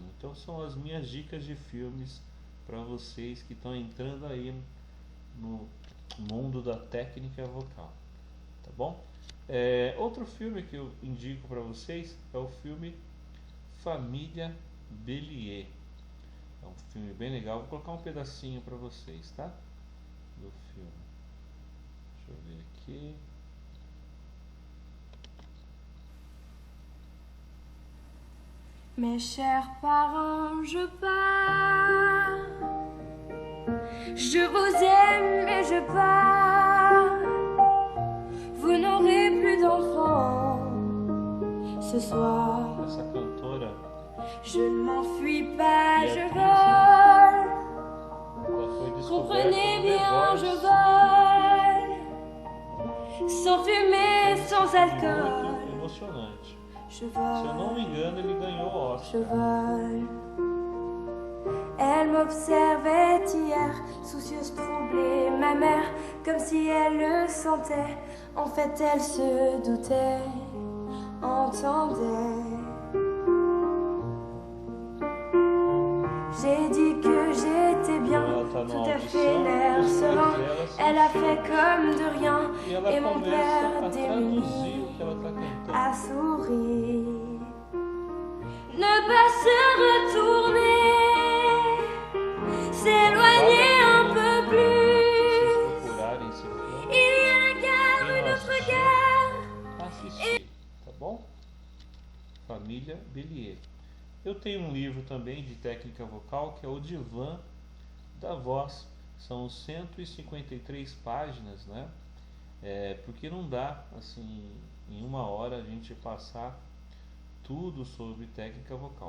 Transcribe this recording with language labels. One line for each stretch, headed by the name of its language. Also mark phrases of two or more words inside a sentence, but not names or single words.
Portuguese: Então são as minhas dicas de filmes para vocês que estão entrando aí no mundo da técnica vocal, tá bom? Outro filme que eu indico para vocês é o filme Família Bélier. É um filme bem legal, vou colocar um pedacinho para vocês, tá? Do filme. Deixa eu ver aqui.
French: Mes chers parents, je pars. Je vous aime et je pars. Vous n'aurez plus d'enfants ce soir.
Portuguese: Essa cantora,
French: Je ne m'enfuis pas,
Portuguese: E
French: je
Portuguese: atriz,
French: vole.
Portuguese: ela foi descoberta
French: Comprenez
Portuguese: no The
French: bien, je
Portuguese: Voice.
French: vole. Sans fumée, sans alcool.
Portuguese: Muito emocionante.
French: Je
Portuguese: Se eu não me
French: vole.
Portuguese: engano, ele ganhou o Oscar.
French: Je vole. Elle m'observait hier, soucieuse, troublée, ma mère, comme si elle le sentait. En fait, elle se doutait, entendait. J'ai dit que j'étais bien,
Portuguese: Ela tá
French: tout
Portuguese: numa
French: à fait
Portuguese: audição,
French: l'air
Portuguese: os pais
French: serein.
Portuguese: dela se
French: Elle a fait comme de rien,
Portuguese: E ela
French: et mon
Portuguese: começa
French: père
Portuguese: a
French: démuni
Portuguese: traduzir o que ela está cantando.
French: à sourire. Ne pas se retourner, s'éloigner un peu
Portuguese: Se
French: plus.
Portuguese: vocês procurarem esse filme,
French: Il y a la gare,
Portuguese: quem
French: une
Portuguese: não
French: autre
Portuguese: assistiu,
French: gare.
Portuguese: assistir, tá bom? Família Bélier. Eu tenho um livro também de técnica vocal que é o Divã da Voz. São 153 páginas, né? Porque não dá, assim, em uma hora a gente passar tudo sobre técnica vocal.